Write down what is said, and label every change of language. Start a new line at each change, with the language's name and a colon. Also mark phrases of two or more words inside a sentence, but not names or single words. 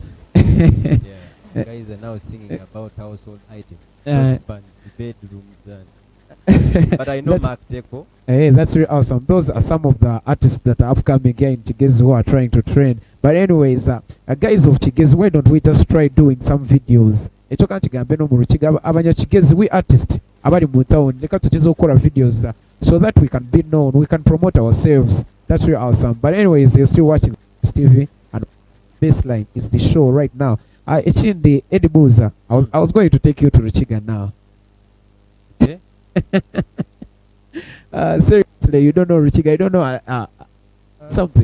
English: Yeah, guys are now singing about household items, just bedrooms and. But I know Mark Teko. Hey, that's really awesome. Those are some of the artists that are upcoming here in Kigezi who are trying to trend. But anyways, guys of Kigezi, why don't we just try doing some videos? Kigezi, we artists
Chiga: abari mu town leka tucheze gukora videos
English: so that we can be known, we can promote ourselves. That's really awesome. But anyways, you're still watching TV and Baseline is the show right now. It's in the Eddy Buuza. I was going to take you to Ruchiga now. Okay. Seriously, you don't know Ruchiga, you don't know something.